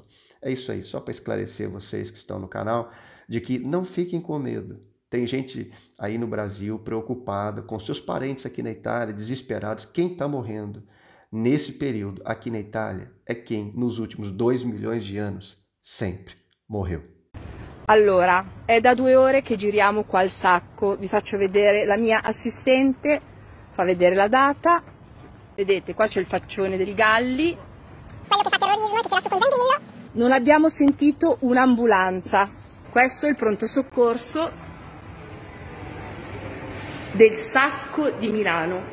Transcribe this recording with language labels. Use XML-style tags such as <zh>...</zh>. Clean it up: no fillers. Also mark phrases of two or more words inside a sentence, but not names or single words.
<pt>É isso aí, só para esclarecer vocês que estão no canal, de que não fiquem com medo. Tem gente aí no Brasil preocupada com seus parentes aqui na Itália, desesperados. Quem está morrendo nesse período aqui na Itália é quem, nos últimos 2 milhões de anos, sempre morreu.</pt> <it>Allora, è da 2 ore che giriamo qua al Sacco. Vi faccio vedere la mia assistente, fa vedere la data. Vedete, qua c'è il faccione del Galli. Quello che fa terrorismo, che tira su col Zangrillo. Non abbiamo sentito un'ambulanza. Questo è il pronto soccorso del Sacco di Milano.</it>